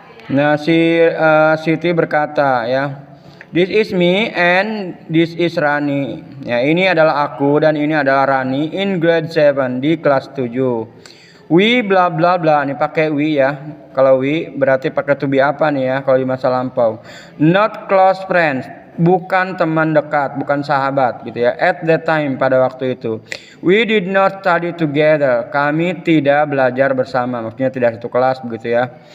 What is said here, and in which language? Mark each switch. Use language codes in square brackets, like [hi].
[id] Nah, Siti berkata ya, [en] this is me and this is Rani. [id] Ya, ini adalah aku dan ini adalah Rani [en] in grade 7 [id] di kelas 7. We bla bla bla, ini pakai we ya. Kalau we berarti pakai to be apa nih ya kalau di masa lampau. [en] Not close friends, [id] bukan teman dekat, bukan sahabat gitu ya. [en] At that time, [id] pada waktu itu. [en] We did not study together. [id] Kami tidak belajar bersama, maksudnya tidak satu kelas begitu ya.